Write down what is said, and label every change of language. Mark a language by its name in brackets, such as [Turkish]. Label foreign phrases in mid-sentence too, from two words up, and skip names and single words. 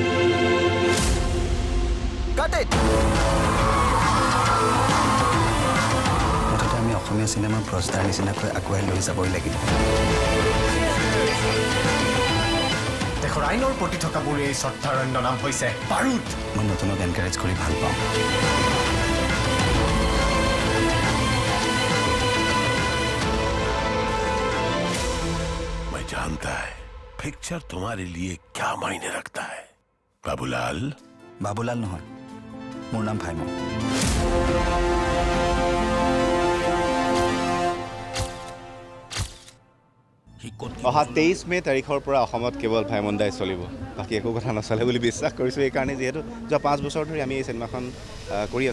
[Assamese] মুঠতে আমি অসমীয়া চিনেমাৰ প্ৰস্তাৰ নিচিনাকৈ আগুৱাই লৈ যাবই লাগিব। দেশৰ আইনৰ প্ৰতি থকা মোৰ এই শ্ৰদ্ধাৰ অন্য নাম হৈছে বাৰুদ। মই নতুনক এনকাৰেজ কৰি ভাল পাওঁ। [Hindi] मैं जानता है पिक्चर तुम्हारे लिए क्या मायने रखता है। बाबूलाल [Assamese] বাবুলাল নহয়, মোৰ নাম ভাইমন। অহা 23 মে তাৰিখৰ পৰা অসমত কেৱল ভাইমন্দাই চলিব, বাকী একো কথা নচলে বুলি বিশ্বাস কৰিছোঁ। এইকাৰণে যিহেতু যোৱা 5 বছৰ ধৰি আমি এই চিনেমাখন কৰি আছোঁ।